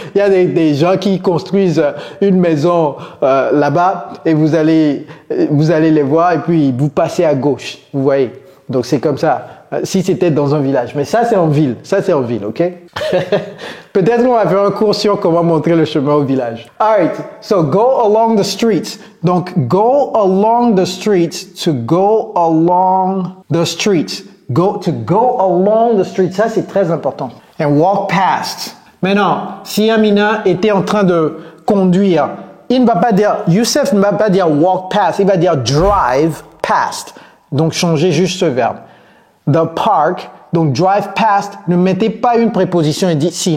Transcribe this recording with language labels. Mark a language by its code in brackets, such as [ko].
[fr] Il y a des gens qui construisent une maison là-bas, et vous allez les voir, et puis vous passez à gauche, vous voyez. Donc c'est comme ça, si c'était dans un village. Mais ça c'est en ville, ok? Peut-être qu'on va faire un cours sur comment montrer le chemin au village. [en] Alright, so go along the streets. Donc go along the streets, to go along the streets. Go along the streets, [fr] ça c'est très important. [en] And walk past. [fr] Maintenant, si Amina était en train de conduire, il ne va pas dire, Youssef ne va pas dire [en] walk past, [fr] il va dire [en] drive past. [fr] Donc, changez juste ce verbe. [en] The park, [fr] donc [en] drive past, [fr] ne mettez pas une préposition ici.